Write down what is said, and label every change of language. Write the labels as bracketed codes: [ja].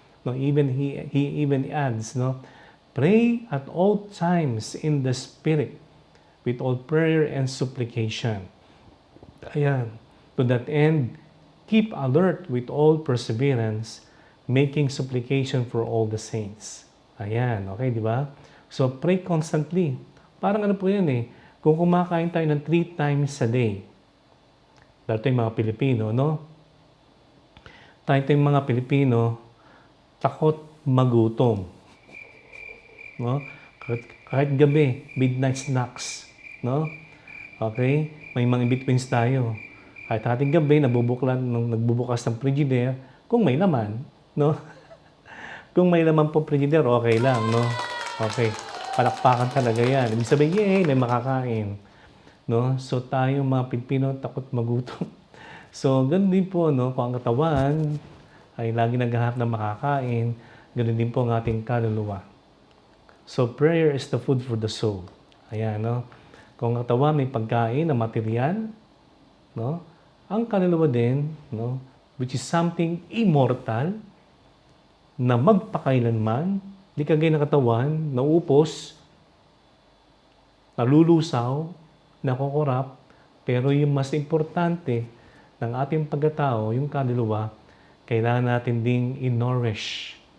[en] No, even he even adds, no? Pray at all times in the Spirit, with all prayer and supplication. Ayan. To that end, keep alert with all perseverance, making supplication for all the saints. Ayan. Okay, di ba? So, pray constantly. [tl] Parang ano po yan kung kumakain tayo ng [en] 3 times a day, [tl] dahil tayong mga Pilipino, no? Tayong mga Pilipino, takot magutom. No? Kahit gabi, [en] midnight snacks. [tl] No? Okay? May mga in-betweens tayo. Kahit ating gabi, nagbubukas ng frigidaire, kung may laman, no? Kung may laman po frigidaire, okay lang, no? Okay. Palakpakan talaga yan. Ibig sabihin, yay, may makakain. No? So, tayo mga Pilipino, takot magutom. So, ganun din po, no? Kung ang katawan ay lagi naghahanap ng makakain, ganun din po ang ating kaluluwa. [en] So, prayer is the food for the soul. [tl] Ayan, no? Kung ang katawan may pagkain na material, no? Ang kaluluwa din, no? [en] Which is something immortal, [tl] na magpakailanman, di kagaya ng katawan, naupos, nalulusaw, nakokorap, pero yung mas importante ng ating pagkatao, yung kaluluwa, kailangan natin ding in-nourish.